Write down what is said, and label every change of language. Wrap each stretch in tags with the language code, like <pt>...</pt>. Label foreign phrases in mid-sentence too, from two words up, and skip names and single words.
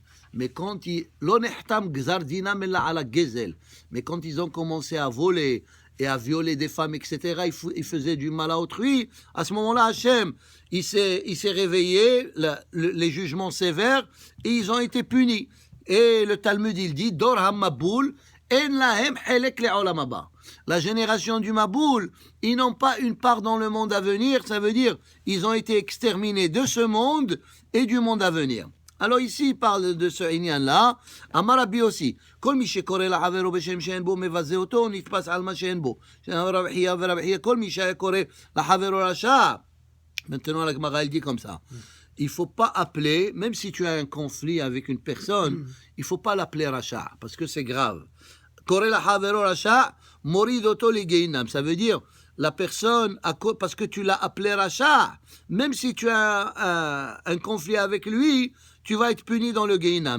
<fr>Mais quand mais quand ils ont commencé à voler et à violer des femmes, etc., ils faisaient du mal à autrui, à ce moment-là, Hachem, il s'est réveillé, les jugements sévères, et ils ont été punis. Et le Talmud, il dit,</fr> <he>דור המבול, אין להם חלק לעולם הבא.</he> <fr>La génération du Maboul, ils n'ont pas une part dans le monde à venir, ça veut dire, ils ont été exterminés de ce monde et du monde à venir. Alors ici, il parle de ce inyan-là.</fr> <he>אמר רבי aussi. כל מי שקורא לחברו בשם שאין בו מבזה אותו, נתפס על מה שאין בו. רבי חייא ורבי חייא, כל מי שהיה קורא לחברו רשע.</he> <fr>Maintenant, la Gemara, elle dit comme ça. Il ne faut pas appeler, même si tu as un conflit avec une personne, il ne faut pas l'appeler Racha, parce que c'est grave.</fr> <he>קורא לחברו רשע, מוריד אותו לגיהנם.</he> <fr>Ça veut dire, la personne, parce que tu l'as appelé Racha, même si tu as un conflit avec lui, tu vas être puni dans le Geinam.</fr>